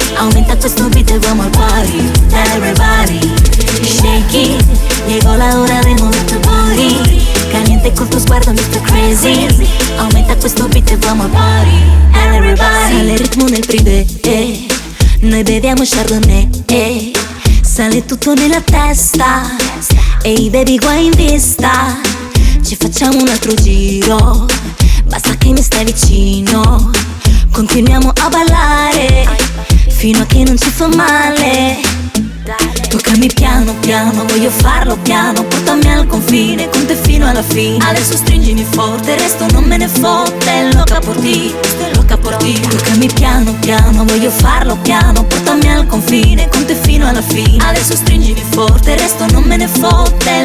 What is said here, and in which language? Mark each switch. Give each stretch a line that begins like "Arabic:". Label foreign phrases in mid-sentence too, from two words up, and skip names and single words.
Italian: Aumenta questo beat e
Spanish: vamos al party,
English: everybody shake it.
Spanish: Llegó la hora de mover tu booty, caliente con tu
Italian: sguardo mi fai
Spanish: crazy.
Italian: Aumenta questo beat e
Spanish: vamos al party,
Italian: everybody. Sale il ritmo nel privé, noi beviamo Chardonnay, sale tutto nella testa, ehi baby guai in vista. Ci facciamo un altro giro, basta che mi stai vicino. Continuiamo a ballare fino a che non ci fa male. Toccami piano piano, voglio farlo piano. Portami al confine, con te fino alla fine. Adesso stringimi forte, il resto non me ne fotte.
Spanish: Loca por ti, loca por ti.
Italian: Toccami piano piano, voglio farlo piano. Portami al confine, con te fino alla fine. Adesso stringimi forte, il resto non me ne fotte.